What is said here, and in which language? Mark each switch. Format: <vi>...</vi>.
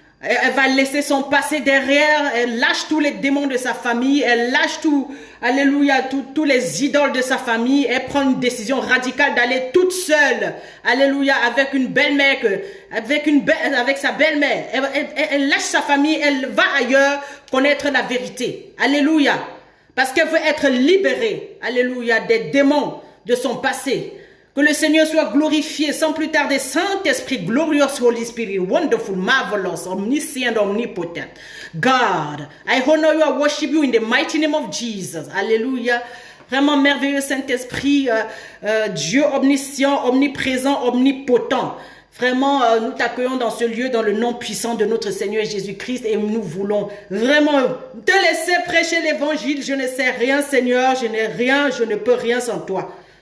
<fr>Elle va laisser son passé derrière, elle lâche tous les démons de sa famille, elle lâche tout, alléluia, tous les idoles de sa famille, elle prend une décision radicale d'aller toute seule, alléluia, avec une belle-mère, avec sa belle-mère, elle lâche sa famille, elle va ailleurs connaître la vérité, alléluia, parce qu'elle veut être libérée, alléluia, des démons de son passé. Que le Seigneur soit glorifié sans plus tarder.</fr> <en>Saint-Esprit, glorious Holy Spirit, wonderful, marvelous, omniscient, omnipotent. God, I honor you, I worship you in the mighty name of Jesus.</en> <fr>Alléluia. Vraiment merveilleux Saint-Esprit, Dieu omniscient, omniprésent, omnipotent. Vraiment, nous t'accueillons dans ce lieu, dans le nom puissant de notre Seigneur Jésus-Christ, et nous voulons vraiment te laisser prêcher l'évangile. Je ne sais rien, Seigneur, je n'ai rien, je ne peux rien sans toi.</fr>